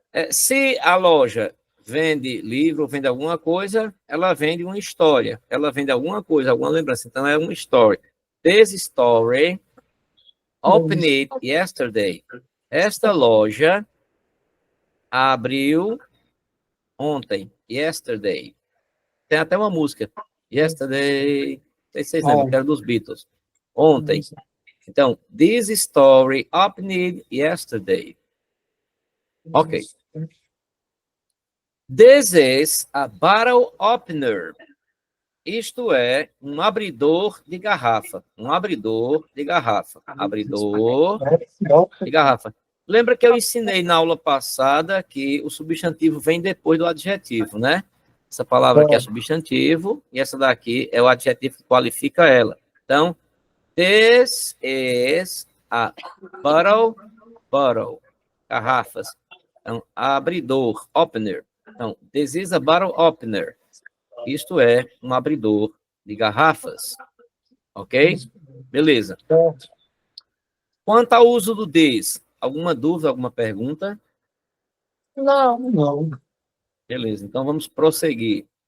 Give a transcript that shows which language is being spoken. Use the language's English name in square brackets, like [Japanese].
[Portuguese] Se a loja vende livro, vende alguma coisa, ela vende uma história. Ela vende alguma coisa, alguma lembrança. Então, é uma story. [English] This story opened yesterday. [Portuguese] Esta loja abriu ontem. Yesterday. Tem até uma música. Yesterday. Não sei se vocês lembram, que era dos Beatles. Ontem. Então, [English] this story opened yesterday. [Portuguese] Ok. [English] This is a bottle opener. [Portuguese] Isto é um abridor de garrafa. Um abridor de garrafa. Abridor de garrafa. Lembra que eu ensinei na aula passada que o substantivo vem depois do adjetivo, né? Essa palavra aqui é substantivo e essa daqui é o adjetivo que qualifica ela. Então, [English] this is a bottle, [Portuguese] garrafas. Então, abridor, opener. Então, [English] this is a bottle opener. [Portuguese] Isto é um abridor de garrafas. Ok? Beleza. Quanto ao uso do this, alguma dúvida, alguma pergunta? Não. Beleza, então vamos prosseguir.